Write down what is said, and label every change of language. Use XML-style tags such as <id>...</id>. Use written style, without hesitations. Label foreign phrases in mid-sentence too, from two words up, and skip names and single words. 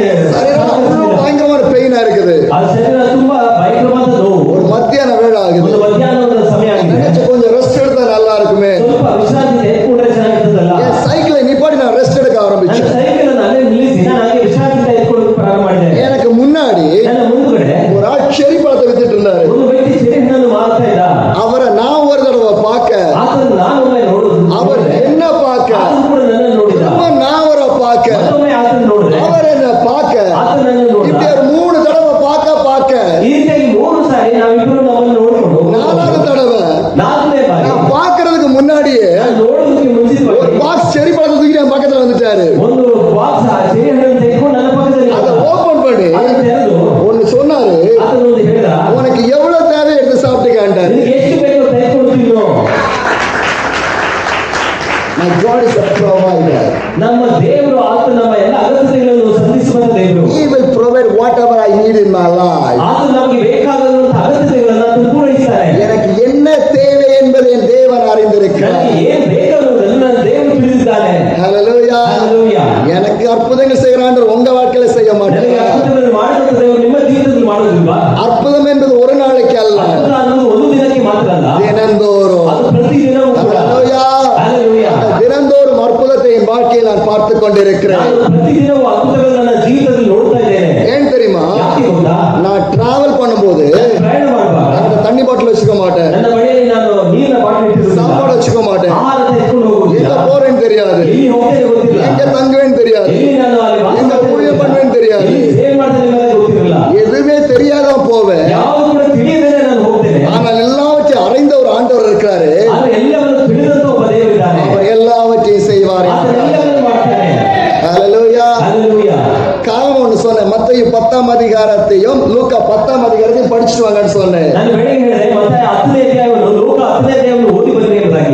<ta>பயங்கரமான பெயினா இருக்குது.</ta> <kn>ಆ ಶರೀರ ತುಂಬಾ ಭಯಂಕರವಾದ ನೋವು.</kn> <ta>ஒரு மத்தியான வேலை ஆகுது.</ta> <kn>ಒಂದು ಮಧ್ಯಾಹ್ನದ ಸಮಯ ಆಗಿದೆ.</kn> <ta>நினைச்சு கொஞ்சம் ரெஸ்ட் எடுத்தா நல்லா இருக்குமே.</ta> <kn>ಸ್ವಲ್ಪ ವಿಶ್ರಾಂತಿ ತೆಗೆದುಕೊಂಡ್ರೆ ಚೆನ್ನಾಗಿರ್ತದಲ್ಲ.</kn> <ta>என் சைக்கிளை நிப்பாடி நான் ரெஸ்ட் எடுக்க ஆரம்பிச்சேன்.</ta> <kn>ನನ್ನ ಸೈಕಲ್ ಅನ್ನು ಅಲ್ಲೇ ನಿಲ್ಲಿಸಿ ನಾನು ಹಾಗೆ ವಿಶ್ರಾಂತಿ ತೆಗೆದುಕೊಳ್ಳಲು ಪ್ರಾರಂಭ ಮಾಡಿದೆ.</kn> <ta>எனக்கு முன்னாடி</ta> <kn>ನನ್ನ ಮುಂದುಗಡೆ</kn> <ta>ஒரு ஆள் செரி பழத்தை வித்துட்டு இருந்தாரு.</ta> <kn>ಒಂದು ವ್ಯಕ್ತಿ ಚೆರಿಹಣ್ಣನ್ನು ಮಾರ್ತಾ ಇದ್ದ.</kn> <ta>அவரை நான் ஒரு தடவை பார்க்க,</ta> <kn>ಆತನು ನಾನು ಒಮ್ಮೆ ನೋಡುದು,</kn> <ta>அவர் என்ன பார்க்க,</ta> <kn>ಆತನು ಕೂಡ ನನ್ನನ್ನು ನೋಡಿದ.</kn> <ta>நான் அவரை பார்க்க,</ta> <kn>ಮತ್ತೊಮ್ಮೆ ಆತನು ನೋಡಿದೆ,</kn> <ta>அவர் என்ன பார்க்க,</ta> <kn>ಆತನು ನನ್ನನ್ನು ನೋಡಿದ.</kn> <ta>இப்படி ஒரு 3 தடவை பார்க்க</ta> <kn>ಈ ರೀತಿಯಾಗಿ 3 ಸಾರಿ ನಾವಿಬ್ಬರು ನಮ್ಮನ್ನು ನೋಡಿಕೊಂಡು</kn> <ta>4வது தடவை</ta> <kn>4ನೇ ಬಾರಿ</kn> <ta>நான் பார்க்கறதுக்கு முன்னாடியே</ta> <kn>ನಾನು ನೋಡುವುದಕ್ಕೆ</kn> <ta>ஒரு</ta> <kn>ಮುಂಚಿತವಾಗಿ</kn> <ta>பாக்ஸ் செரி பழத்தை தூக்கி என் பக்கத்துல வந்துட்டாரு.</ta> <kn>ಒಂದು ಬಾಕ್ಸ್ ಚೆರಿಹಣ್ಣನ್ನು ತೆಗೆದುಕೊಂಡು ನನ್ನ ಪಕ್ಕದಲ್ಲಿ</kn> <ta>அதை ஓபன் பண்ணி</ta> <kn>ಅದನ್ನು ತೆರೆದು</kn> <ta>ஒன்னு சொன்னாரு,</ta> <kn>ಆತನು ಒಂದು ಹೇಳಿದ,</kn> <ta>உனக்கு எவ்வளவு தேவை எடுத்து சாப்பிட்டுக்காண்டாரு.</ta> <kn>ನಿನಗೆ ಎಷ್ಟು ಬೇಕೋ ತೆಗೆದುಕೊಂಡು ತಿನ್ನು.</kn> <en>My God is a provider.</en> <kn>ನಮ್ಮ ದೇವರು ಆತ ನಮ್ಮ ಎಲ್ಲ ಅಗತ್ಯತೆಗಳನ್ನು ಸಂಧಿಸುವಂತ ದೇವರು.</kn> <en>He will provide whatever I need in my life.</en> <kn>ಆತ ನಮಗೆ ಬೇಕಾದಂತಹ ಅಗತ್ಯತೆಗಳನ್ನು ಪೂರೈಸ್ತಾನೆ.</kn> <ta>எனக்கு என்ன தேவை என்பதை என் தேவன் அறிந்திருக்கிறார்.</ta> <kn>ನನಗೆ ಏನ್ ಬೇಕಾದರೂ ನನ್ನ ದೇವರು ತಿಳಿದಿದ್ದಾನೆ.</kn> <ta>Hallelujah.</ta> <kn>Hallelujah.</kn> <ta>எனக்கு அற்புதங்கள் செய்யறான் உங்க வாழ்க்கையில செய்ய</ta> <kn>ನನಗೆ</kn> <ta>மாட்டேன்.</ta> <kn>ಅದ್ಭುತಗಳನ್ನು ಮಾಡುವಂತ ದೇವರು ನಿಮ್ಮ ಜೀವಿತದಲ್ಲಿ ಮಾಡೋದಿಲ್ವಾ?</kn> <ta>அற்புதம் என்பது ஒரு நாளைக்கு அல்ல,</ta> <kn>ಅದ್ಭುತ ಅನ್ನೋದು ಒಂದು ದಿನಕ್ಕೆ ಮಾತ್ರ ಅಲ್ಲ,</kn> <ta>தினந்தோறும்.</ta> <kn>ಅದು ಪ್ರತಿದಿನವೂ ಕೂಡ.</kn> <ta>Hallelujah.</ta> <kn>Hallelujah.</kn> <ta>தினந்தோறும் அற்புதத்தை என் வாழ்க்கையில் நான் பார்த்து கொண்டிருக்கிறேன்.</ta> <kn>ನಾನು ಪ್ರತಿದಿನವೂ ಅದ್ಭುತಗಳನ್ನು ನನ್ನ ಜೀವಿತದಲ್ಲಿ ನೋಡ್ತಾ ಇದ್ದೇನೆ.</kn> <ta>ஏன் தெரியுமா?</ta> <kn>ಯಾಕೆ ಗೊತ್ತಾ?</kn> <ta>நான் டிராவல் பண்ணும்போது</ta> <kn>ಪ್ರಯಾಣ ಮಾಡುವಾಗ</kn> <ta>அந்த தண்ணி பாட்டில் வச்சுக்க மாட்டேன்,</ta> <kn>ನನ್ನ ಬಳಿಯಲ್ಲಿ ನಾನು ನೀರಿನ ಬಾಟಲ್ ಇಟ್ಟಿರುವುದಿಲ್ಲ,</kn> <ta>சாப்பாடு வச்சுக்க மாட்டேன்,</ta> <kn>ಆಹಾರ ತೆಗೆದುಕೊಂಡು ಹೋಗುವುದಿಲ್ಲ,</kn> <ta>எங்க போறேன்னு தெரியாது,</ta> <kn>ಎಲ್ಲಿ ಹೋಗ್ತೇನೆ ಗೊತ್ತಿಲ್ಲ,</kn> <ta>எங்க தங்குவேன்னு தெரியாது,</ta> <kn>ಎಲ್ಲಿ ನಾನು ಅಲ್ಲಿ ವಾಸ</kn> <ta>எங்க ஊழியம் பண்ணுவேன்னு தெரியாது,</ta> <kn>ಎಲ್ಲಿ ಸೇವೆ ಮಾಡ್ತೇನೆ ಅನ್ನೋದೇ ಗೊತ್ತಿರಲಿಲ್ಲ.</kn> <ta>எதுவுமே தெரியாதான் போவேன்.</ta> <kn>ಯಾವುದು ಕೂಡ ತಿಳಿಯದೇನೆ ನಾನು ಹೋಗ್ತೇನೆ.</kn> <ta>ஆனால் எல்லாவற்றையும் அறிந்த ஒரு ஆண்டவர் இருக்கிறாரு.</ta> <kn>ಆದ್ರೆ ಎಲ್ಲವನ್ನು ತಿಳಿದಂತ ಒಬ್ಬ ದೇವರಿದ್ದಾನೆ.</kn> <ta>அவர் எல்லாவற்றையும் செய்வார்.</ta> <kn>ಆತ ಎಲ್ಲವನ್ನು ಮಾಡ್ತಾನೆ.</kn> <ta>Hallelujah.</ta> <kn>Hallelujah.</kn> <ta>காரணம் ஒண்ணு சொன்னேன், மத்தேயு 10ஆம் அதிகாரத்தையும் லூக்கா 10ஆம் அதிகாரத்தையும் படிச்சுட்டு வாங்கன்னு சொன்னேன்.</ta> <kn>ನಾನು ಬೆಳಿಗ್ಗೆ ಹೇಳಿದೆ ಮತ್ತೆ 10ನೇ ಅಧ್ಯಾಯವನ್ನು ಲೋಕ 10ನೇ ಅಧ್ಯಾಯವನ್ನು ಓದಿ ಬನ್ನಿ ಎಂಬುದಾಗಿ.</kn>